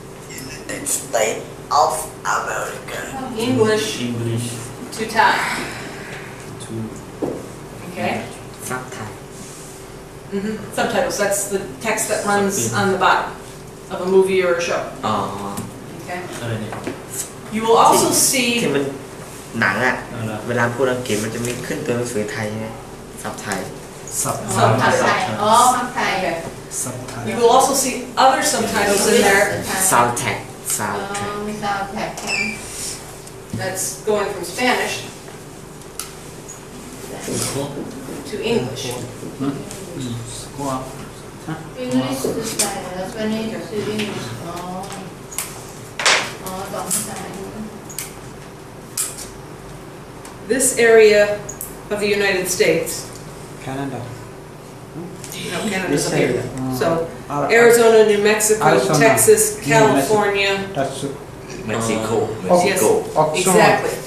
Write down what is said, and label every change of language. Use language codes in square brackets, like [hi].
[en] United States of America. English to Thai. Okay? Subtitle Subtitles, that's the text that runs on the bottom of a movie or a show. [th] อ๋อ [en] Okay? You will also [th] ที่ [en] see [th] มันหนังอ่ะเวลาพูดอังกฤษมันจะมีขึ้นตัวหนังสือไทยไงซับไทย [en] subtitles. [th] อ๋อภาคไทย [en] Okay. You will also see other subtitles in there Soundtrack [th] อ๋อ [en] Soundtrack [th] มีซาวด์แทร็ก [en] that's going from Spanish to English. English to Thai [th] แล้ว [en] Spanish to English [th] อ๋อสองภาษา [en] This area of the United States, Canada. no, Canada's This up here. area. So, Ar- Arizona, New Mexico, Arizona, Texas, New California. That's Mexico. Yes, Oxawan. exactly.